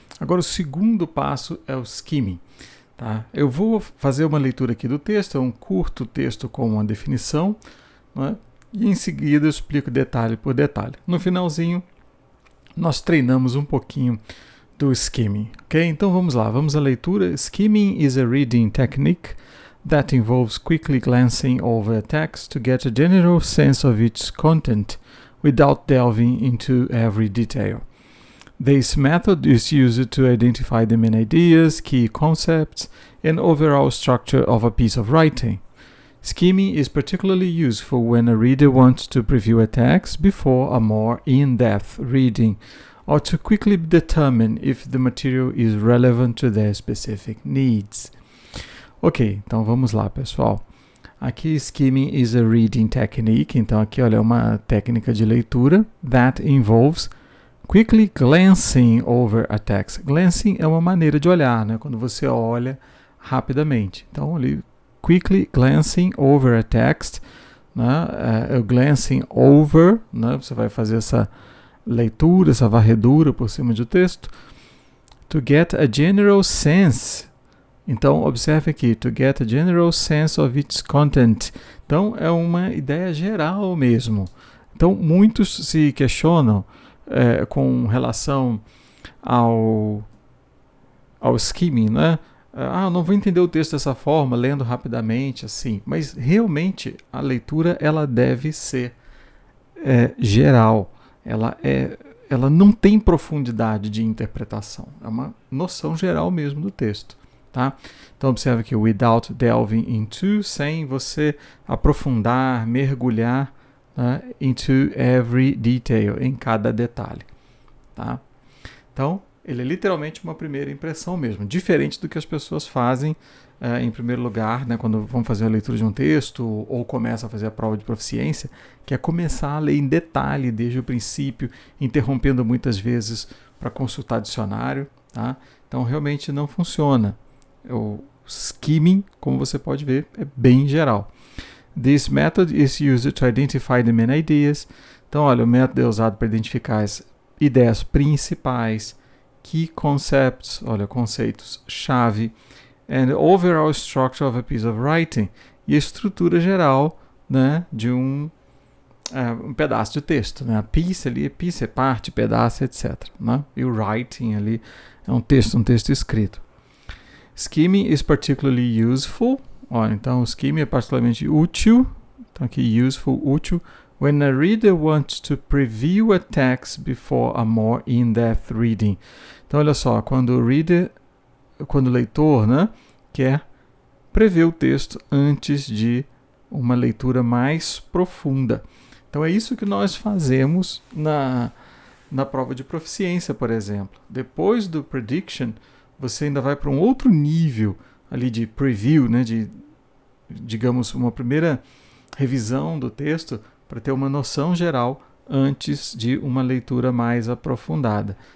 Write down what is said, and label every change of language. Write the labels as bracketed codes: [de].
[pt] Agora o segundo passo é o skimming, tá? Eu vou fazer uma leitura aqui do texto, é um curto texto com uma definição, né? E em seguida eu explico detalhe por detalhe. No finalzinho, nós treinamos um pouquinho do skimming, ok? Então vamos lá, vamos à leitura. [en] Skimming is a reading technique that involves quickly glancing over a text to get a general sense of its content without delving into every detail. This method is used to identify the main ideas, key concepts, and overall structure of a piece of writing. Skimming is particularly useful when a reader wants to preview a text before a more in-depth reading, or to quickly determine if the material is relevant to their specific needs. [pt] Ok, então vamos lá, pessoal. Aqui, [en] skimming is a reading technique. [pt] Então aqui, olha, é uma técnica de leitura [en] that involves quickly glancing over a text. [pt] Glancing é uma maneira de olhar, né? Quando você olha rapidamente. Então, ali, [en] quickly glancing over a text, [pt] né? [en] Glancing over, [pt] né? Você vai fazer essa leitura, essa varredura por cima do texto. [en] To get a general sense. [pt] Então, observe aqui, [en] to get a general sense of its content. [pt] Então, é uma ideia geral mesmo. Então, muitos se questionam com relação ao skimming, né? Não vou entender o texto dessa forma, lendo rapidamente, assim. Mas realmente a leitura ela deve ser geral. Ela não tem profundidade de interpretação. É uma noção geral mesmo do texto, tá? Então observe que [en] without delving into, [pt] sem você aprofundar, mergulhar [en] into every detail, [pt] em cada detalhe, tá? Então, ele é literalmente uma primeira impressão mesmo, diferente do que as pessoas fazem em primeiro lugar, né, quando vão fazer a leitura de um texto ou começam a fazer a prova de proficiência, que é começar a ler em detalhe desde o princípio, interrompendo muitas vezes para consultar dicionário, tá? Então, realmente não funciona. O skimming, como você pode ver, é bem geral. [en] This method is used to identify the main ideas. [pt] Então, olha, o método é usado para identificar as ideias principais, [en] key concepts, [pt] olha, conceitos-chave, [en] and overall structure of a piece of writing, [pt] e a estrutura geral, né, de um pedaço de texto. Né? A piece ali, piece é parte, pedaço, etc. Né? E o writing ali é um texto escrito. [en] Skimming is particularly useful. [pt] Então, o skimming é particularmente útil. Então, aqui, useful, útil. [en] When a reader wants to preview a text before a more in-depth reading. [pt] Então, olha só, quando o leitor, né, quer prever o texto antes de uma leitura mais profunda. Então, é isso que nós fazemos na prova de proficiência, por exemplo. Depois do prediction, você ainda vai para um outro nível ali de preview, né, de, digamos, uma primeira revisão do texto para ter uma noção geral antes de uma leitura mais aprofundada.